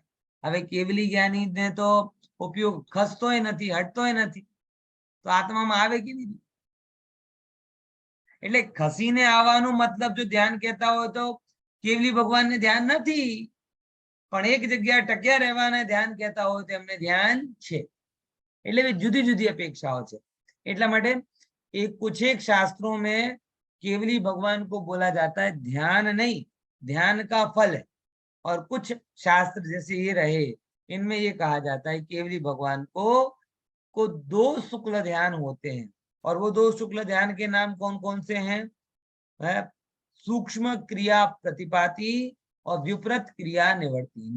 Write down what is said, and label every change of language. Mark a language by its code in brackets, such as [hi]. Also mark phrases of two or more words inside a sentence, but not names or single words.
[gu] હવે કેવલી જ્ઞાનીને તો ઉપયોગ ખસતોય નથી, હટતોય નથી, તો આત્મામાં આવે કેવી રીતે? એટલે ખસીને આવવાનું મતલબ જો ધ્યાન કહેતા હોય તો કેવલી ભગવાનને ધ્યાન નથી, પણ એક જગ્યા ટક્યા રહેવાને ધ્યાન કહેતા હોય તો એમને ધ્યાન છે. એટલે જુદી જુદી અપેક્ષાઓ છે. એટલા માટે [hi] एक कुछ एक शास्त्रों में केवली भगवान को बोला जाता है ध्यान नहीं, ध्यान का फल है. और कुछ शास्त्र जैसे ये रहे इनमें ये कहा जाता है केवली भगवान को दो शुक्ल ध्यान होते हैं. और वो दो शुक्ल ध्यान के नाम कौन कौन से हैं? सूक्ष्म क्रिया प्रतिपाती और विपरीत क्रिया निवर्तिनी.